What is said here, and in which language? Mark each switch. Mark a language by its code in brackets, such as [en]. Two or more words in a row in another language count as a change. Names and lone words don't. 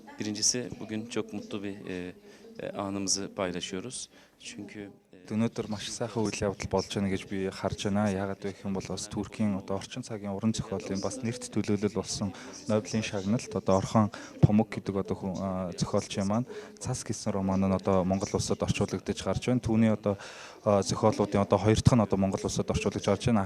[tr] Birincisi bugün çok mutlu bir anımızı paylaşıyoruz. Çünkü [mn] Өнөөдөр маш сайхан үйл явдал болж байна гэж би харж байна. Яагаад вэ гэх юм бол бас Туркийн орчин цагийн уран зохиолын бас нэрт төлөөлөл болсон Нобелийн шагналд Орхон Памук гэдэг зохиолчийн маань Цас гэсэн роман нь Монгол улсад орчуулагдаж гарч байна. Түүний зохиолуудын хоёр дахь нь Монгол улсад орчуулж гарч байна.